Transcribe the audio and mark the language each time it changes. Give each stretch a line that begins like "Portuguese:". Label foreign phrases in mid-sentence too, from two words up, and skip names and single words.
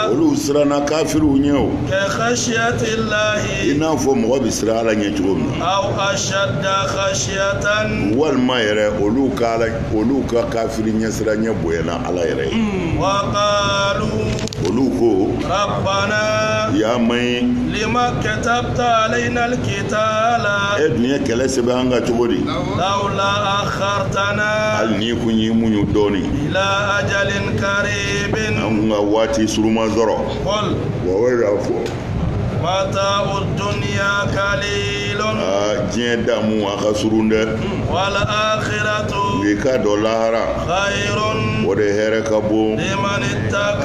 Bambara: olu siranna kafiriw ɲɛ o
Arabic: كخشية الله
Bambara: i n'a fɔ mɔgɔ bɛ siran ala ɲɛ cogo min
Arabic: أو أشد خشية
Bambara: walima yɛrɛ olu ka kafiri ɲɛsiranya bonyana ala yɛrɛ ye
Arabic: وقالوا
Bambara: olu ko
Arabic: rabbana
Bambara: ya maɲi
Arabic: لم كتبت علينا القتال
Bambara: e dun ye kɛlɛ sɛbɛn an ka cogo di
Arabic: لولا أخرتنا
Bambara: hali ni kun y'i muɲu dɔɔni
Arabic: إلى أجل قريب
Bambara: an kun ka waati suruma sɔrɔ
Arabic: qul
Bambara: wa y'a fɔ
Arabic: متاع الدنيا قليل
Bambara: diɲɛ damu a ka surun dɛ
Arabic: والآخرة
Bambara: n'i ka dɔ lahara
Arabic: khairun
Bambara: o de hɛrɛ ka bon
Arabic: لمن اتقى